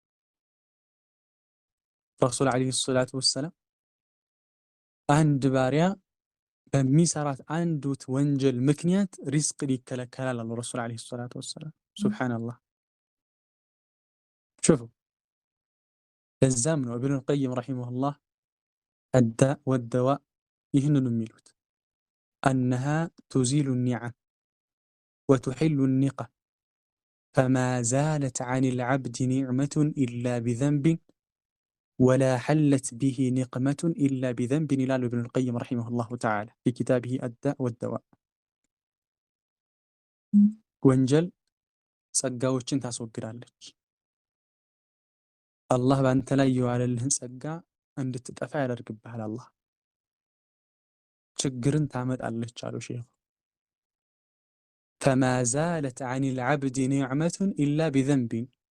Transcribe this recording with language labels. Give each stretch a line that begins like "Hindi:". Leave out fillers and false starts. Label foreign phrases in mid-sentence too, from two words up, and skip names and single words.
Arabic: الرسول عليه الصلاة والسلام
Amharic: አንድ ባሪያ በሚሰራት አንዱት ወንጀል ምክንያት ሪዝቅን ይከለከላል አሉ
Arabic: الرسول عليه الصلاة والسلام።
Amharic: ሱብሓነላህ።
Arabic: ሹፉ
Amharic: ለዛም ነው
Arabic: ابن القيم رحمه الله الداء والدواء
Amharic: ይህንኑ የሚሉት
Arabic: أنها تزيل النعم وتحل النقم فما زالت عن العبد نعمة إلا بذنب ولا حلت به نقمة إلا بذنب يقولون ابن القيم رحمه الله تعالى في كتابه الداء والدواء።
Amharic: ወንጀል ጸጋዎችን ታስወግዳለች። አላህ በአንተ ላይ የዋለልህን ጸጋ እንድትጠፋ ያደርግብሃል። አላህ ችግርን ታመጣለች አሉ ሼኹ።
Arabic: فما زالت عن العبد نعمة إلا بذنب